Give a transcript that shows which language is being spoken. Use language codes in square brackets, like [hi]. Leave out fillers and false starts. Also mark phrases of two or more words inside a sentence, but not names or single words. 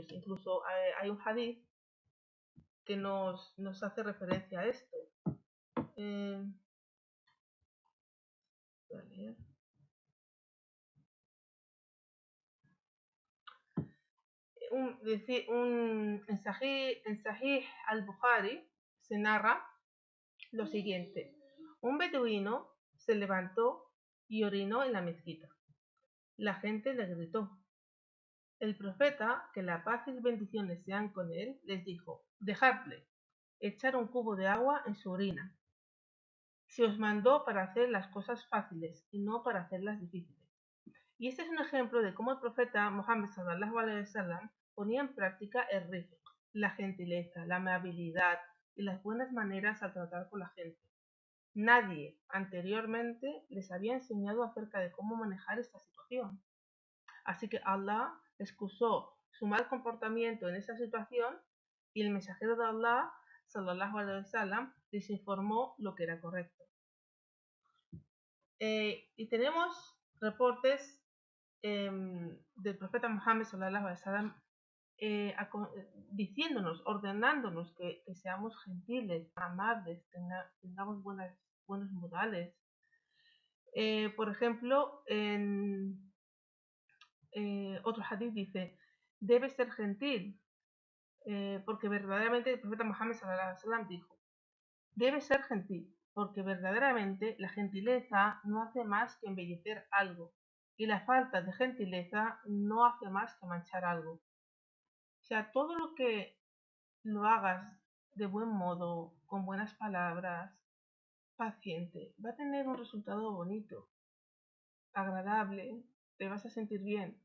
[es] Incluso hay un hadith que nos hace referencia a esto. Eh, voy a leer. En Sahih al-Bukhari se narra lo siguiente. Un beduino se levantó y orinó en la mezquita. La gente le gritó. El profeta, que la paz y bendiciones sean con él, les dijo, dejadle, echar un cubo de agua en su orina. Se os mandó para hacer las cosas fáciles y no para hacerlas difíciles. Y este es un ejemplo de cómo el profeta Muhammad [ar] صلى الله عليه وسلم [es] ponía en práctica el rifq, la gentileza, la amabilidad y las buenas maneras al tratar con la gente. Nadie anteriormente les había enseñado acerca de cómo manejar esta situación. Así que Allah excusó su mal comportamiento en esa situación y el mensajero de Allah, [ar] صلى الله عليه وسلم, [es] les informó lo que era correcto. Y tenemos reportes del profeta Muhammad [ar] صلى الله عليه وسلم [es] diciéndonos, ordenándonos que seamos gentiles, amables, tengamos buenos modales. Por ejemplo, en otro hadith dice, debe ser gentil, porque verdaderamente el profeta Muhammad [ar] صلى الله عليه وسلم [es] dijo, debe ser gentil, porque verdaderamente la gentileza no hace más que embellecer algo, y la falta de gentileza no hace más que manchar algo. O sea, todo lo que lo hagas de buen modo, con buenas palabras, paciente, va a tener un resultado bonito, agradable, te vas a sentir bien.